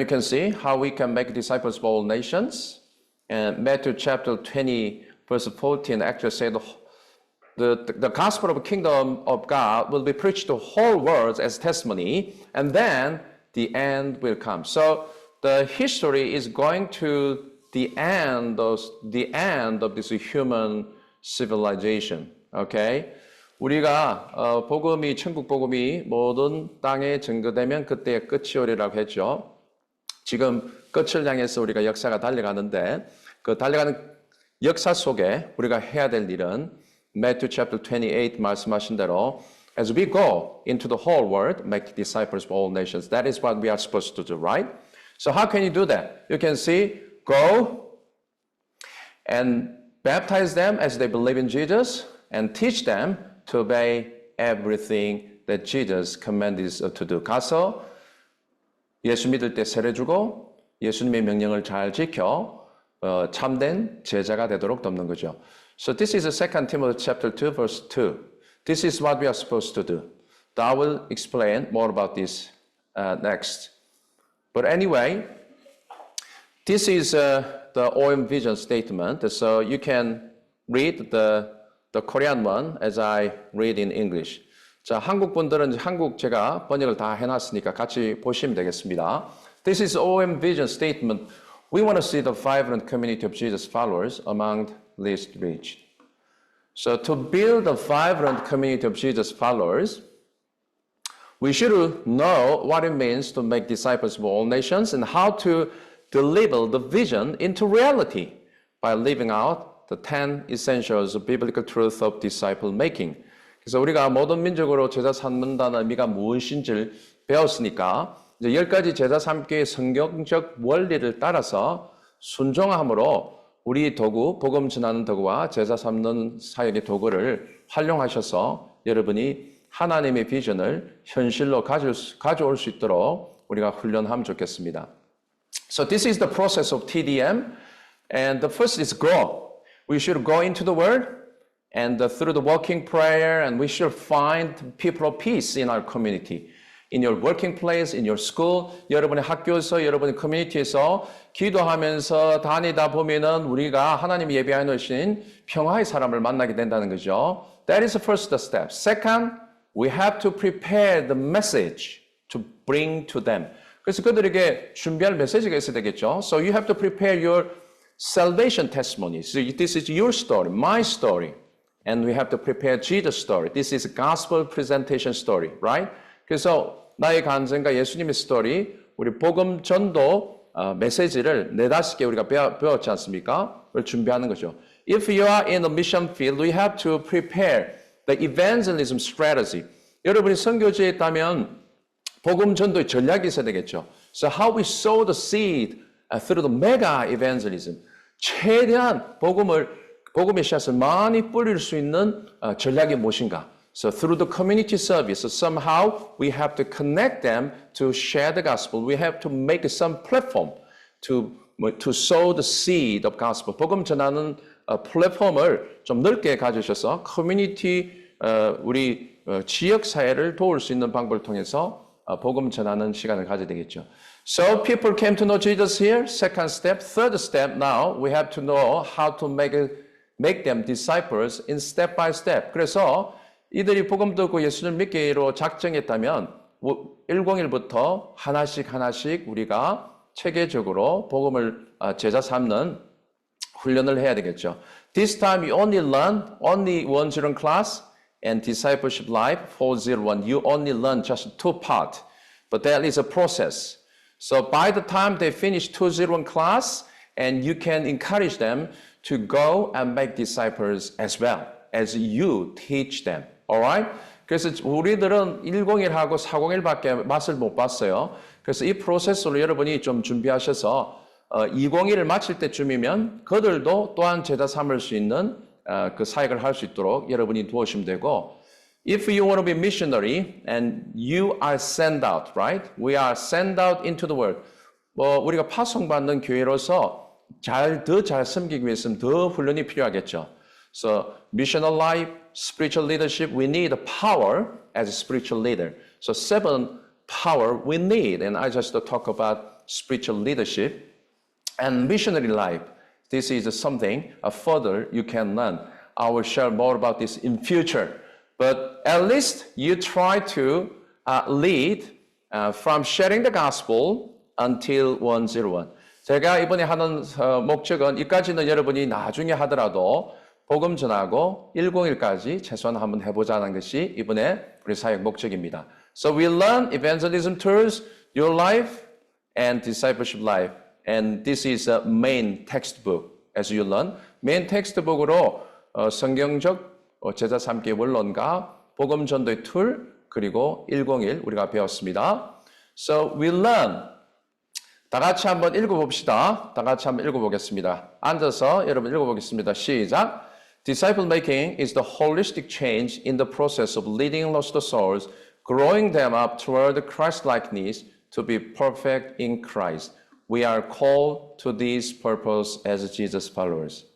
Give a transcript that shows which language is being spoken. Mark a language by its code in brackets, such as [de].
[en] You can see how we can make disciples of all nations. And Matthew chapter 20, verse 14 actually said the gospel of the kingdom of God will be preached to the whole world as testimony, and then the end will come. So the history is going to the end of this human civilization. Okay? [ko] 우리가 복음이 천국 복음이 모든 땅에 증거되면 그때의 끝이 오리라고 했죠. 지금 끝을 향해서 우리가 역사가 달려가는데 그 달려가는 역사 속에 우리가 해야 될 일은 [en] Matthew chapter 28 [ko] 말씀하신 대로 [en] as we go into the whole world, make disciples of all nations. That is what we are supposed to do, right? So how can you do that? You can see, go and baptize them as they believe in Jesus and teach them to obey everything that Jesus commanded us to do. [ko] 가서 예수 믿을 때 세례 주고 예수님의 명령을 잘 지켜 참된 제자가 되도록 돕는 거죠. [en] So this is 2 Timothy chapter 2 verse 2. This is what we are supposed to do. I will explain more about this next. But anyway, this is the OM vision statement. So you can read the Korean one as I read in English. 자, 한국 분들은 한국 제가 번역을 다 해놨으니까 같이 보시면 되겠습니다. This is OM vision statement. We want to see the vibrant community of Jesus followers among least reached. So to build a vibrant community of Jesus followers, we should know what it means to make disciples of all nations and how to deliver the vision into reality by living out the 10 essentials of biblical truth of disciple making. [ko] 그래서 우리가 모든 민족으로 제자 삼는다는 의미가 무엇인지를 배웠으니까 이제 10가지 제자 삼기의 성경적 원리를 따라서 순종함으로 우리 도구, 복음 전하는 도구와 제자 삼는 사역의 도구를 활용하셔서 여러분이 하나님의 비전을 현실로 가져올 수 있도록 우리가 훈련하면 좋겠습니다. [en] So this is the process of TDM, and the first is grow. We should go into the Word, and through the working prayer, and we should find people of peace in our community. In your working place, in your school, [ko] 여러분의 학교에서, 여러분의 커뮤니티에서 기도하면서 다니다 보면은 우리가 하나님 예비하여 놓으신 평화의 사람을 만나게 된다는 거죠. [en] That is the first step. Second, we have to prepare the message to bring to them. [ko] 그래서 그들에게 준비할 메시지가 있어야 되겠죠. [en] So you have to prepare your salvation testimony. So this is your story, my story. And we have to prepare Jesus' story. This is a gospel presentation story, right? [ko] 그래서 나의 간증과 예수님의 스토리, 우리 복음 전도 메시지를 4-5개 우리가 배웠지 않습니까? 그걸 준비하는 거죠. [en] If you are in the mission field, we have to prepare the evangelism strategy. [ko] 여러분이 선교지에 있다면 복음 전도의 전략이 있어야 되겠죠. [en] So how we sow the seed through the mega evangelism. [ko] 최대한 복음의 씨앗을 많이 뿌릴 수 있는 전략이 무엇인가? [en] So through the community service, so somehow we have to connect them to share the gospel. We have to make some platform to sow the seed of gospel. [ko] 복음 전하는 플랫폼을 좀 넓게 가지셔서 커뮤니티 우리 지역 사회를 도울 수 있는 방법을 통해서 복음 전하는 시간을 가져야 되겠죠. [en] So people came to know Jesus here. Second step, third step. Now we have to know how to make them disciples in step by step. [ko] 그래서 이들이 복음 듣고 예수를 믿기로 작정했다면 101부터 하나씩 우리가 체계적으로 복음을 제자 삼는 훈련을 해야 되겠죠. [en] This time you only learn only 101 class and discipleship life 401. You only learn just 2 parts, but that is a process. So by the time they finish 201 class, and you can encourage them to go and make disciples as well as you teach them. Alright? [ko] 그래서 우리들은 101하고 401밖에 맛을 못 봤어요. 그래서 이 프로세스로 여러분이 좀 준비하셔서 201을 마칠 때쯤이면 그들도 또한 제자 삼을 수 있는 그 사역을 할 수 있도록 여러분이 도우시면 되고, [en] if you want to be missionary and you are sent out, right? We are sent out into the world. [ko] 우리가 파송받는 교회로서 더 잘 섬기기 위해서는 더 훈련이 필요하겠죠. [en] So missional life, spiritual leadership, we need power as a spiritual leader. So 7 power we need, and I just talk about spiritual leadership. And missionary life, this is something further you can learn. I will share more about this in future. But at least you try to lead from sharing the gospel until 101. [ko] 제가 이번에 하는 목적은 이까지는 여러분이 나중에 하더라도 복음 전하고 101까지 최소한 한번 해보자는 것이 이번에 우리 사역 목적입니다. [en] So we learn evangelism tools, your life, and discipleship life. And this is a main textbook as you learn. [ko] 메인 텍스트북으로 성경적 제자 삼기 원론과 복음 전도의 툴 그리고 101 우리가 배웠습니다. [en] So we learn. [ko] 다 같이 한번 읽어봅시다. 다 같이 한번 읽어보겠습니다. 앉아서 여러분 읽어보겠습니다. 시작. [en] Disciple making is the holistic change in the process of leading lost souls, growing them up toward Christ-likeness to be perfect in Christ. We are called to this purpose as Jesus followers.